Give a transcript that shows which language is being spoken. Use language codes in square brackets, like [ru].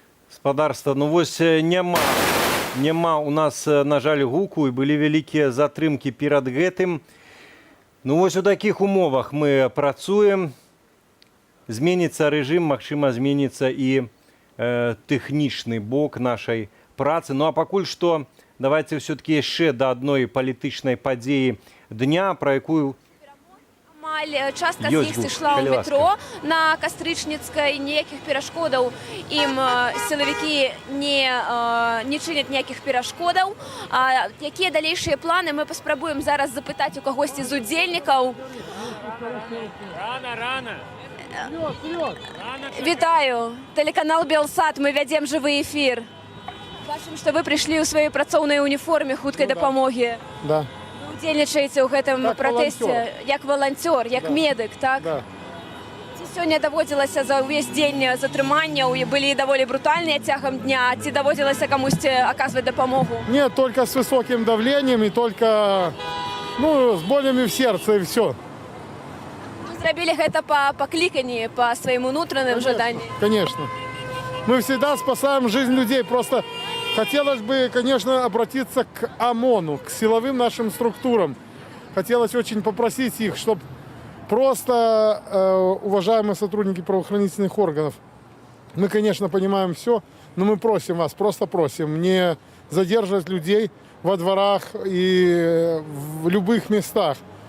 [be] Спадарства, ну вось няма у нас, на жаль, гуку, і былі вялікія затрымкі перад гэтым. Ну вось у такіх умовах мы працуем. Зменіцца рэжым, магчыма, зменіцца і тэхнічны бок нашай працы. Ну а пакуль што давайте все-таки яшчэ да адной палітычнай падзеі дня, пра якую частка з іх сышла ў метро на Кастрычніцкай, ніякіх перашкодаў ім сілавікі не чыняць ніякіх перашкодаў. Якія далейшыя планы, мы паспрабуем зараз запытаць у кагосьці з удзельнікаў. Рано. Вітаю, тэлеканал Белсат, мы вядзем жывы эфір. Бачым, што вы прыйшлі ў сваёй працоўнай уніформе хуткай дапамогі. [ru] Да. [be] Вы удзельнічаеце ў гэтым пратэсце як валанцёр, як медык, так? [ru] Да. [be] Ці сёння даводзілася за ўвесь дзень затрыманняў і былі даволі брутальныя цягам дня, ці даводзілася камусьці аказваць дапамогу? [ru] Нет, только с высоким давлением и только, с болями в сердце и все. [be] Вы зрабілі гэта па пакліканні, па сваім унутраным жаданні? [ru] Конечно. Мы всегда спасаем жизнь людей. Просто хотелось бы, конечно, обратиться к ОМОНу, к силовым нашим структурам. Хотелось очень попросить их, чтобы просто, уважаемые сотрудники правоохранительных органов, мы, конечно, понимаем все, но мы просим вас, просто просим, не задерживать людей во дворах и в любых местах.